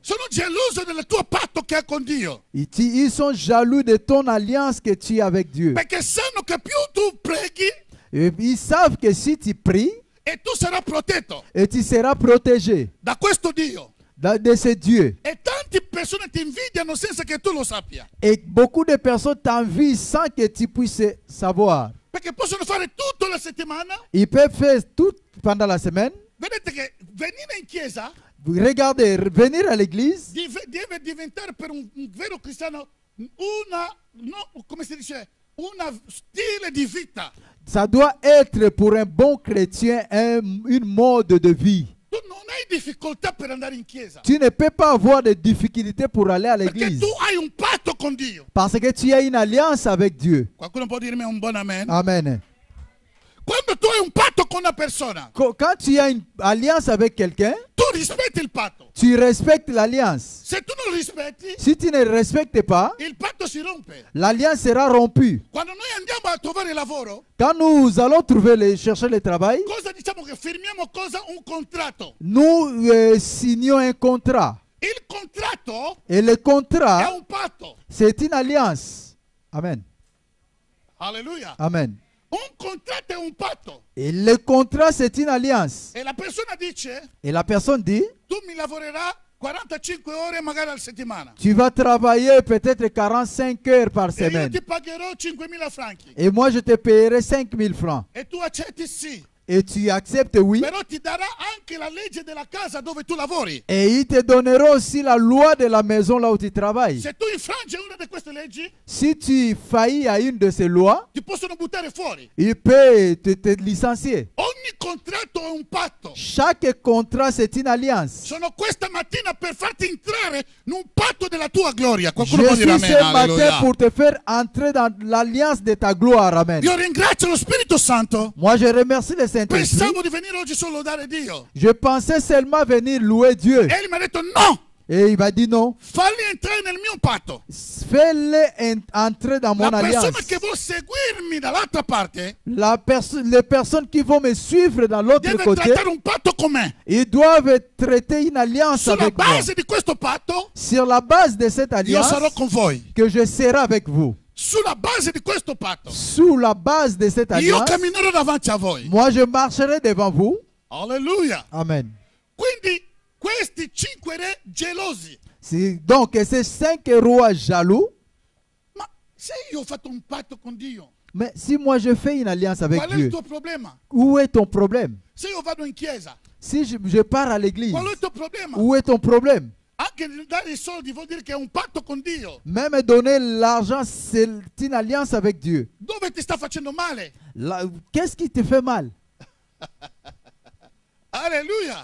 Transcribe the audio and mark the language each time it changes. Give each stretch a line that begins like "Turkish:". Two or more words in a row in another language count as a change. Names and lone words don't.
Italian: Sono geloso del tuo patto che hai con Dio.
French: Ils sont jaloux de ton alliance que tu as avec Dieu.
Italian: Perché sanno che più tu preghi
French: Et ils savent que si tu pries,
Italian: e tu sarai protetto
French: et tu seras protégé
Italian: da questo Dio.
French: de ce Dieu.
Italian: E tante persone ti invidiano senza che tu lo sappia.
French: Et beaucoup de personnes t'envient sans que tu puisses savoir.
Italian: Perché possono fare tutta la settimana.
French: Ils peuvent faire tout pendant la semaine.
Italian: Vedete che venire in chiesa
French: Regardez, venir à l'église,
Italian: deve diventare per un vero cristiano come si dice, stile di vita.
French: Ça doit être pour un bon chrétien une mode de vie.
Italian: Tu non hai difficoltà per andare in chiesa.
French: Tu ne peux pas avoir de difficultés pour aller à
Italian: Perché
French: l'église.
Italian: tu hai un patto con Dio.
French: Parce que tu as une alliance avec Dieu.
Italian: Qualcuno può dirmi un buon amen? Amen. Quando tu hai un patto con una persona,
French: Quand tu as une alliance avec quelqu'un,
Italian: tu rispetti il patto.
French: tu respectes l'alliance.
Italian: Se tu non rispetti,
French: Si tu ne respectes pas,
Italian: il patto si rompe.
French: l'alliance sera rompue.
Italian: Quando noi andiamo a trovare lavoro,
French: Quand nous allons chercher le travail,
Italian: cosa diciamo che firmiamo cosa? Un contratto.
French: nous signons un contrat.
Italian: Il contratto
French: Et le
Italian: è
French: contrat,
Italian: un patto.
French: c'est une alliance. Amen. Alleluia. Amen.
Italian: Un contratto è un patto.
French: Et le contrat, c'est une alliance.
Italian: E la persona dice,
French: Et la personne dit,
Italian: tu mi lavorerai 45 ore magari alla settimana.
French: tu vas travailler peut-être 45 heures par
Italian: E io
French: semaine.
Italian: ti pagherò 5.000 franchi.
French: Et moi, je te paierai 5 000 francs.
Italian: E tu accetti sì.
French: Et tu acceptes, oui.
Italian: Però ti darà anche la legge della casa dove tu lavori.
French: Et il te donnera aussi la loi de la maison là où tu travailles.
Italian: Se tu infrangi una di queste leggi,
French: Si tu faillis à une de ces lois,
Italian: ti possono buttare fuori.
French: il peut te licencier.
Italian: Ogni contratto è un patto.
French: Chaque contrat, c'est une alliance.
Italian: Sono questa mattina per farti entrare in un patto della tua gloria.
French: Je
Italian: Qualcuno può dire
French: suis
Italian: amen.
French: ce matin Alleluia. pour te faire entrer dans l'alliance de ta gloire. Amen.
Italian: Io ringrazio lo Spirito Santo.
French: Moi, je remercie le Saint-Esprit.
Italian: Pensavo di venire oggi solo a lodare Dio.
French: Je pensais seulement venir louer Dieu.
Italian: E lui mi ha detto no,
French: Et il m'a dit non.
Italian: falli entrare nel mio patto.
French: Fais-les entrer dans mon
Italian: La persona
French: alliance.
Italian: che vuole seguirmi dall'altra parte
French: Les personnes qui vont me suivre dans l'autre
Italian: deve
French: côté,
Italian: trattare un patto con me.
French: ils doivent traiter une alliance
Italian: Sulla
French: avec moi.
Italian: base di questo patto
French: Sur la base de cette
Italian: io
French: alliance,
Italian: sarò con voi.
French: que je serai avec vous.
Italian: Sulla base di questo patto
French: Sous la base de cette
Italian: io
French: alliance,
Italian: camminerò davanti a voi.
French: moi je marcherai devant vous. Alleluia. Amen.
Italian: Quindi questi 5 re gelosi.
French: Donc ces 5 rois jaloux,
Italian: Ma se io ho fatto un patto con Dio,
French: mais si moi je fais une alliance avec
Italian: qual è il
French: Dieu,
Italian: tuo problema?
French: où est ton problème?
Italian: Se io vado in chiesa,
French: Si je pars à l'église,
Italian: qual è il tuo problema?
French: où est ton problème?
Italian: Anche dare i soldi vuol dire che è un patto con Dio.
French: Même donner l'argent, c'est une alliance avec Dieu.
Italian: Dove ti sta facendo male?
French: Qu'est-ce qui te fait mal? Alleluia.